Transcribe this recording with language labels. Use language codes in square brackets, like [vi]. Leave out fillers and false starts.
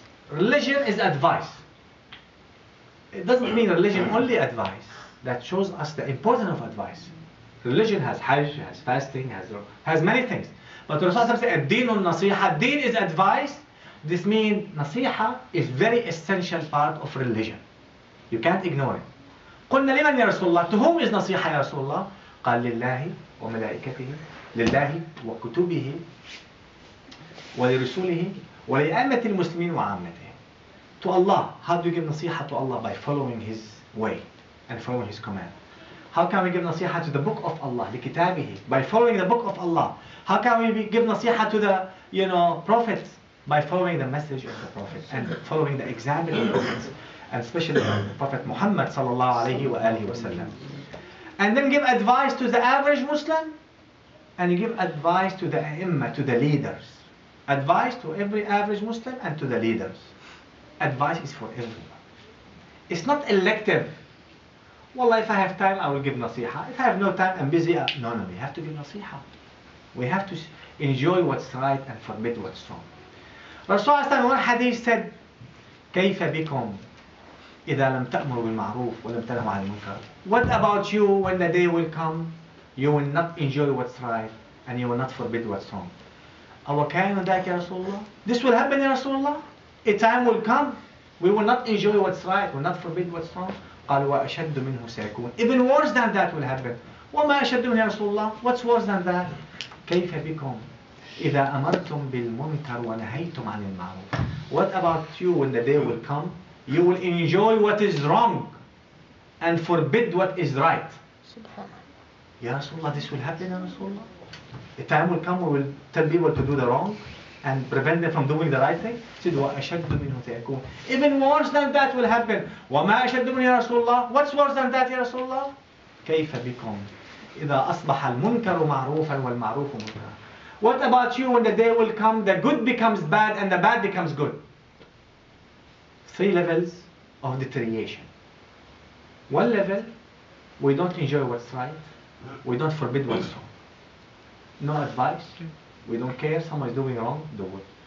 [en] Religion is advice. It doesn't mean religion only advice. That shows us the importance of advice. Religion has hajj, has fasting, has many things. But Rasulullah said, Ad-Din al-Nasiha. Din is advice. This means nasiha is very essential part of religion. You can't ignore it. [ar] قلنا لمن يا رسول الله? [en] To whom is nasiha [ar] يا رسول الله? قال لله وملائكته لله وكتبه ولرسوله ولأئمة المسلمين وعامته. [en] To Allah. How do you give nasiha to Allah? By following His way. and following his command. How can we give nasiha to the book of Allah, لكتابه, by following the book of Allah? How can we give nasiha to the prophets? By following the message of the prophet and following the example of the prophets, and especially the Prophet Muhammad sallallahu alaihi wasallam. And then give advice to the average Muslim, and you give advice to the ai*imma, to the leaders. Advice to every average Muslim and to the leaders. Advice is for everyone. It's not elective. Wallah, if I have time, I will give nasiha. If I have no time, I'm busy. No, we have to give nasiha. We have to enjoy what's right and forbid what's wrong. [ar] Rasulullah in one hadith said, كيف بكم إذا لم تأمروا بالمعروف ولم تنهوا عن المنكر. [en] What about you when the day will come, you will not enjoy what's right and you will not forbid what's wrong? [ar] أو كان ذاك يا رسول الله. [en] This will happen [ar] يا رسول الله. [en] A time will come, we will not enjoy what's right, we will not forbid what's wrong. [ar] قال وأشد منه سيكون. [en] Even worse than that will happen. [ar] وما أشد منه يا رسول الله. [en] What's worse than that? [ar] كيف بكم إذا أمرتم بالمنكر ونهيتم عن المعروف. [en] What about you when the day will come? You will enjoy what is wrong and forbid what is right. Ya Rasulullah, this will happen, Ya Rasulullah. A time will come we will tell people to do the wrong and prevent them from doing the right thing. He said, [ar] وَأَشَدُّ مِنْهُ سَيَكُونَ. [en] Even worse than that will happen. [ar] وَمَا أَشَدُّ مِنْهُ يَا رسول الله. [en] What's worse than that, Ya Rasulullah? [ar] كيف بكم إذا أصبح المنكر معروفا والمعروف منكرا. [en] What about you when the day will come, the good becomes bad and the bad becomes good? 3 levels of deterioration. One level, we don't enjoy what's right, we don't forbid what's wrong. No advice, we don't care. Someone is doing wrong, do it.